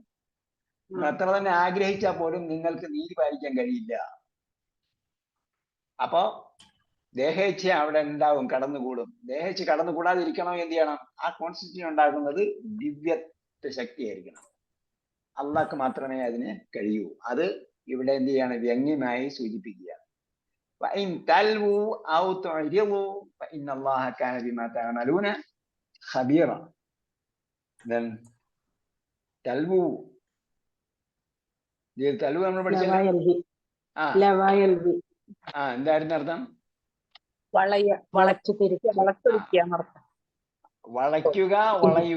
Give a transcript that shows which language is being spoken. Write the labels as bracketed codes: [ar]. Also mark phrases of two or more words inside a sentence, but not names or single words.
[ml] അത്ര തന്നെ ആഗ്രഹിച്ചാൽ പോലും നിങ്ങൾക്ക് നീതി പാലിക്കാൻ കഴിയില്ല. അപ്പോ ദേഹേച്ഛ അവിടെ ഉണ്ടാവും, കടന്നുകൂടും. ദേഹേച്ഛ കടന്നുകൂടാതിരിക്കണം എന്ത് ചെയ്യണം? ആ കോൺസ്റ്റിറ്റ്യൂഷൻ ഉണ്ടാക്കുന്നത് ദിവ്യത്വ ശക്തിയായിരിക്കണം. അള്ളാഹ്ക്ക് മാത്രമേ അതിന് കഴിയൂ. അത് ഇവിടെ എന്ത് ചെയ്യാണ്? വ്യംഗ്യമായി സൂചിപ്പിക്കുക. [ar] وإن تلووا أو تعرضوا فإن الله كان بما تعملون خبيرا. [ml] then തൽവു തൽവു നമ്മൾ പഠിച്ചല്ലോ. എന്തായിരുന്നു അർത്ഥം? വളയ്ക്കുക, വളയുക.